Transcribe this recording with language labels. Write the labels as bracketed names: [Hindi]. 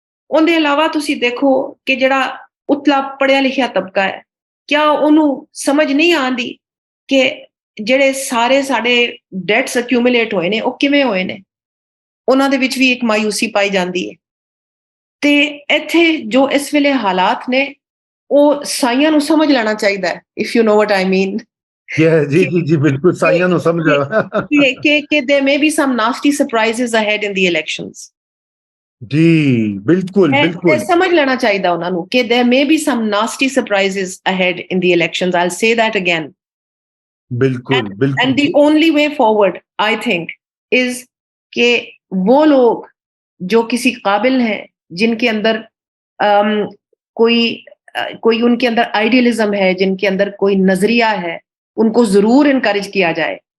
[Punjabi] ਉਹਦੇ ਇਲਾਵਾ ਤੁਸੀਂ ਦੇਖੋ ਕਿ ਜਿਹੜਾ ਉਤਲਾ ਪੜ੍ਹਿਆ ਲਿਖਿਆ ਤਬਕਾ ਹੈ, ਕਿਆ ਉਹਨੂੰ ਸਮਝ ਨਹੀਂ ਆਉਂਦੀ ਕਿ ਜਿਹੜੇ ਸਾਰੇ ਸਾਡੇ ਡੈਟਸ ਅਕਿਊਮੂਲੇਟ ਹੋਏ ਨੇ ਉਹ ਕਿਵੇਂ ਹੋਏ ਨੇ, ਉਹਨਾਂ ਦੇ ਵਿੱਚ ਵੀ ਇੱਕ ਮਾਯੂਸੀ ਪਾਈ ਜਾਂਦੀ ਹੈ। ਤੇ ਇੱਥੇ ਜੋ ਇਸ ਵੇਲੇ ਹਾਲਾਤ ਨੇ ਉਹ ਸਾਈਆਂ ਨੂੰ ਸਮਝ ਲੈਣਾ ਚਾਹੀਦਾ ਹੈ, [English] If you know what I mean. [Punjabi] ਜੀ ਬਿਲਕੁਲ, ਸਾਈਆਂ ਨੂੰ ਸਮਝ [English] ਕਿ there may be some nasty surprises ahead in the elections। [Punjabi] ਜੀ ਬਿਲਕੁਲ ਸਮਝ ਲੈਣਾ ਚਾਹੀਦਾ ਉਹਨਾਂ ਨੂੰ ਕਿ [English] there may be some nasty surprises ahead in the elections। I'll say that again। [Hindi] बिल्कुल बिल्कुल। [English] And the only way forward, I think, is [Hindi] कि वो लोग जो किसी काबिल हैं, जिनके अंदर कोई उनके अंदर आइडियलिज्म है, जिनके अंदर कोई नजरिया है, उनको जरूर इनकरेज किया जाए।